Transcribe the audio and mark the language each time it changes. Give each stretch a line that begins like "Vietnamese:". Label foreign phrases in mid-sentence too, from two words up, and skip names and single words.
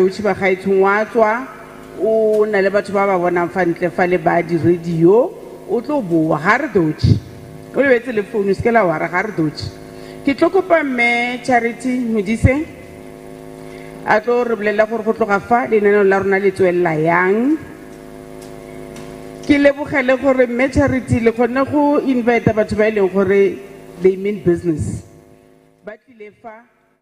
Tswana: Bushy ba gaetsong wa tswa o na le batho ba ba bonang fa ntle fa le ba di radio o tlo boa ga re Bushy o lebetse le phone se ke la wa ra ga re Bushy ke tlo kopa mme Charity Modise a tlo re bolela gore go tloga fa lenaneo la rona le tswella yang ke lebogele gore mme Charity le kgone go invite batho ba e leng gore
English: they mean business
Tswana: ba tlile fa